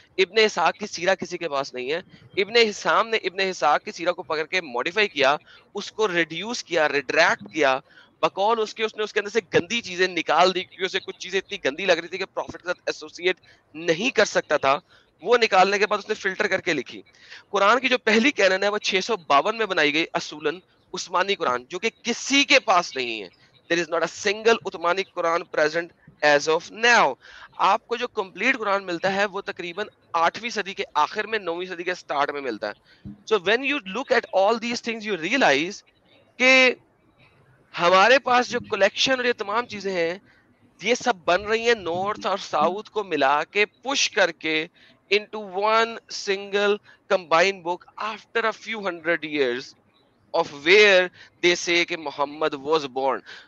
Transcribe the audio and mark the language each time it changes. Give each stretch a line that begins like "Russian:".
Urdu: ابن اسحاق کی سیرہ کسی کے پاس نہیں ہے. ابن ہشام نے ابن اسحاق کی سیرہ کو پکڑ کے ماڈیفائی کیا, اس کو ریڈیوس کیا, ریڈریکٹ کیا, بقول اس نے اس کے اندر سے گندی چیزیں نکال دی, کیونکہ اسے کچھ چیزیں اتنی گندی لگ رہی تھی کہ پروفٹ کے ساتھ ایسوسیٹ نہیں کر سکتا تھا. وہ نکالنے کے بعد اس نے فلٹر کر کے لکھی. قرآن کی جو پہلی کینن ہے وہ 652 میں بنائی گئی, اصولاً عثمانی قرآن, جو کہ کسی کے پاس نہیں ہے.
English: There is not a single Uthmani Quran present as of now.
Urdu: آپ کو جو کمپلیٹ قرآن ملتا ہے وہ تقریباً 8ویں صدی کے آخر میں, 9ویں صدی کے سٹارٹ میں ملتا ہے.
English: So when you look at all these things you realize
Urdu: کہ ہمارے پاس جو کلیکشن اور یہ تمام چیزیں ہیں, یہ سب بن رہی ہیں نارتھ اور ساؤتھ کو ملا کے, پش کر کے
English: into one single combined book after a few hundred years of where they say
Urdu: کہ محمد
English: was born.